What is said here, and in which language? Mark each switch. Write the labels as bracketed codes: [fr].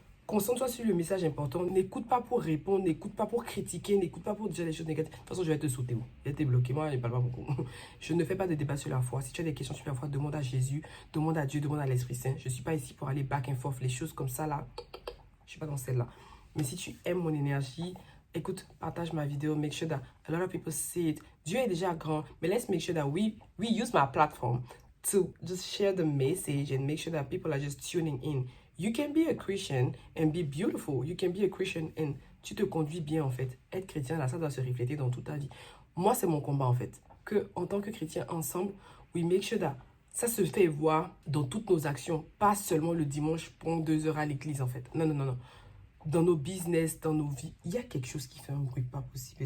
[fr] Concentre-toi sur le message important. N'écoute pas pour répondre, n'écoute pas pour critiquer, n'écoute pas pour dire des choses négatives. De toute façon, je vais te sauter. Je vais te bloquer. Moi, je ne parle pas beaucoup. Je ne fais pas de débat sur la foi. Si tu as des questions sur la foi, demande à Jésus, demande à Dieu, demande à l'Esprit Saint. Je ne suis pas ici pour aller [en] back and forth. [fr] Les choses comme ça, là, je ne suis pas dans celle-là. Mais si tu aimes mon énergie, écoute, partage ma vidéo. [en] Make sure that a lot of people see it. [fr] Dieu est déjà grand. [en] Mais let's make sure that we use my platform to just share the message and make sure that people are just tuning in. You can be a Christian and be beautiful. You can be a Christian and [fr] tu te conduis bien en fait. Être chrétien, là, ça doit se refléter dans toute ta vie. Moi, c'est mon combat en fait. Que en tant que chrétien, ensemble, [en] we make sure that [fr] ça se fait voir dans toutes nos actions. Pas seulement le dimanche pendant 2 heures à l'église en fait. Non, non, non, non. Dans nos business, dans nos vies, il y a quelque chose qui fait un bruit pas possible.